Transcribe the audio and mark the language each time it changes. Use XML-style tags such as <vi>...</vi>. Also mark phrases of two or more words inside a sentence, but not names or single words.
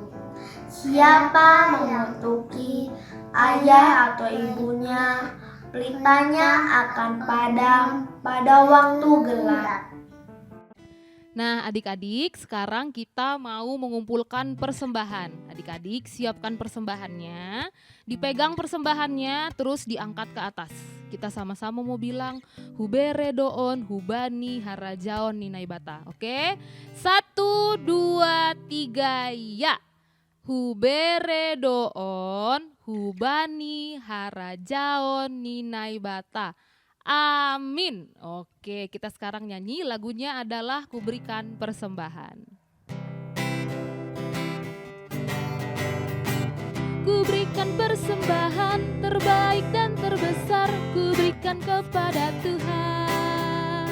<id>Siapa mengutuki ayah atau ibunya, pelitanya akan padam pada waktu gelap. Nah, adik-adik, sekarang kita mau mengumpulkan persembahan. Adik-adik, siapkan persembahannya, dipegang persembahannya, terus diangkat ke atas. Kita sama-sama mau bilang,</id> <bts>hubere doon, hubani, harajaon, ninaibata.</bts> <id>Oke? 1, 2, 3, ya.</id> <bts>Hubere doon, hubani, harajaon, ninaibata.</bts> <id>Amin. Oke, kita sekarang nyanyi. Lagunya adalah Kuberikan Persembahan. Kuberikan persembahan terbaik dan terbesar, kuberikan kepada Tuhan.</id>